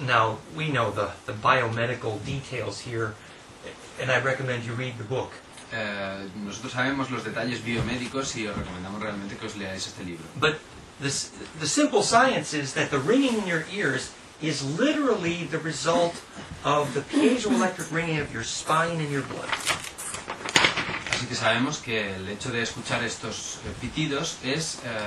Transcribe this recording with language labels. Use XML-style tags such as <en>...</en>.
<en>Now, we know the biomedical details here, and I recommend you read the book.</en> <es>Nosotros sabemos los detalles biomédicos y os recomendamos realmente que os leáis este libro.</es> <en>But the simple science is that the ringing in your ears is literally the result of the piezoelectric ringing of your spine and your blood.</en> <es>Así que sabemos que el hecho de escuchar estos pitidos es</es>